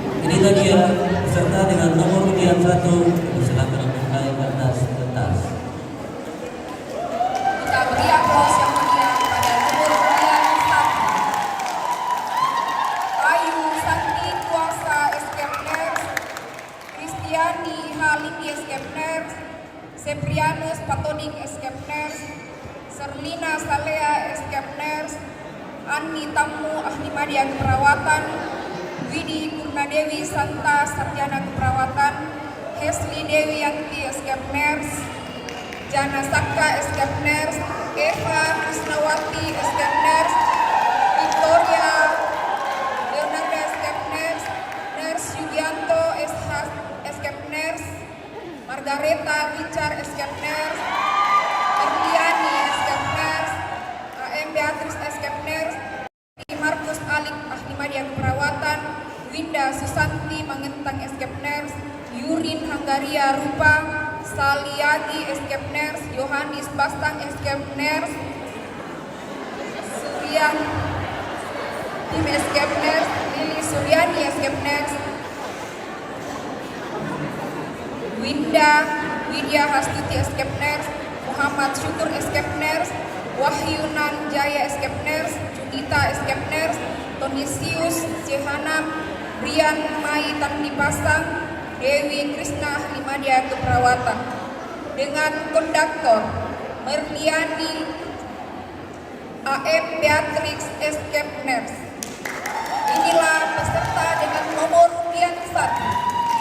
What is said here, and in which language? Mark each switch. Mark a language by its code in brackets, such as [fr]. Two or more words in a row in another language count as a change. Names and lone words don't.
[id] Inilah dia peserta dengan nomor undian 1. Silakan untuk naik ke atas pentas. Kita beri aplaus yang meriah pada nomor undian 1. Ayu Santi Kuasa Eskepners, Kristiani Halindi Eskepners, Seprianus Patodik Eskepners, Serlina Salea Eskepners, Ani Tamu Ahli Media Keperawatan, Widi Purnadewi Santa Sarjana Keperawatan, Hesli Dewi Yanti Eskepners, Jana Saka Eskepners, Eva Krisnawati Eskepners, Victoria Leonarda Eskepners, Ners Yugianto Eskepners, Margareta Richard Eskepners, Erliani Eskepners, AM Beatrice Eskepners, Markus Alik Ahli Media Keperawatan, Winda Susanti Mangentang Eskepners, Yurin Hanggaria Rupa, Saliagi Eskepners, Yohanis Bastang Eskepners, Suryan Tim Eskepners, Lili Suryani Eskepners, Widya Hastuti Eskepners, Muhammad Syukur Eskepners, Wahyunan Jaya Eskepners, Junita Eskepners, Tonisius Jehanam, Brian Mai Tandi Pasang, Dewi Krishna Ahli Media Keperawatan. Dengan konduktor Merliani AM Beatrix Eskepners. Inilah peserta dengan nomor undian 1.